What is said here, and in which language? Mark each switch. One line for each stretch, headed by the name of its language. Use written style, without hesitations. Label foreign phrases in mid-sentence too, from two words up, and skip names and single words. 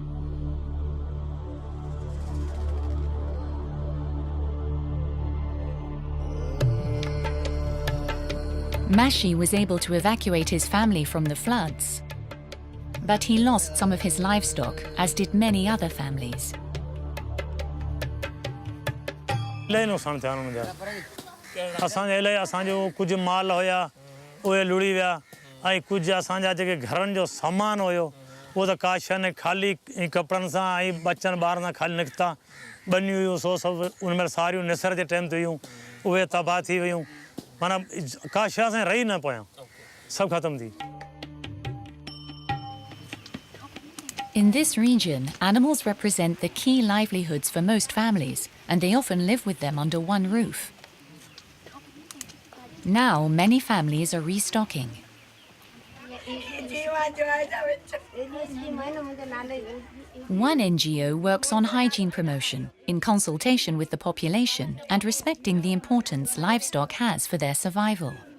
English: Mashi was able to evacuate his family from the floods, but he lost some of his livestock, as did many other families.
Sindhi: असांजो कुछ माल होया उहे लुड़ी विया ऐं कुछ असांजा जेके घरनि जो सामान हुयो उहो त का शइ ने खाली कपिड़नि सां ऐं बचनि ॿारनि सां खाली निकिता बनियूं हुयूं सो सभु उन में सारियूं निसर जे टाइम ते हुयूं उहे तबाह थी वियूं माना का शइ असां रही न पिया सभु ख़तमु थी.
English: In this region, animals represent the key livelihoods for most families, and they often live with them under one roof. Now, many families are restocking. One NGO works on hygiene promotion, in consultation with the population and respecting the importance livestock has for their survival.